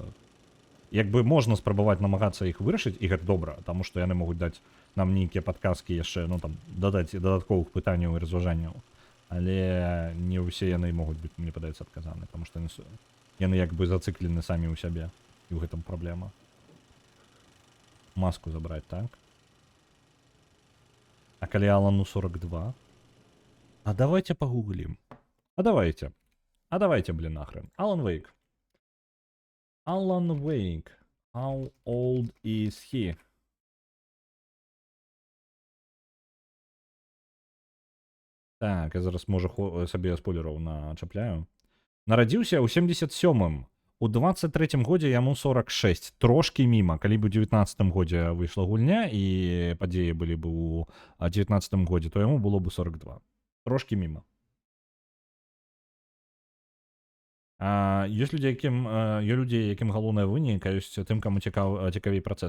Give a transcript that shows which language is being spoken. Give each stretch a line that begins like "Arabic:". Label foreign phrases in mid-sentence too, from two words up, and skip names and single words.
Belarusian: Як бы можна спрабаваць намагацца іх вырашыць, і гэта добра, таму што яны могуць даць нам нейкія падказкі яшчэ, ну, там, дадаць дадатковых пытанняў і разважанняў, але не ўсе яны могуць быць, мне падаецца, адказаны, таму што яны як бы зацыклены самі ў сябе, і ў гэтым праблема. Маску забраць, так? А калі Алану 42?
Russian: А давайте погуглим. А давайте, блин, нахрен. Алан Вейк.
English: Alan Wake. How old is he?
Ukrainian: Так, я зараз, може, собі спойлеров начапляю.
Belarusian: Нарадзіўся ў 77-м. У 23-м годзе яму 46. Трошкі міма. Калі б у 19-м годзе выйшла гульня і падзеі былі б у 19-м годзе, то яму было б 42. Трошкі міма. Ёсць людзі, якім галоўная выніка, ёсць тым, каму цікавей працэс.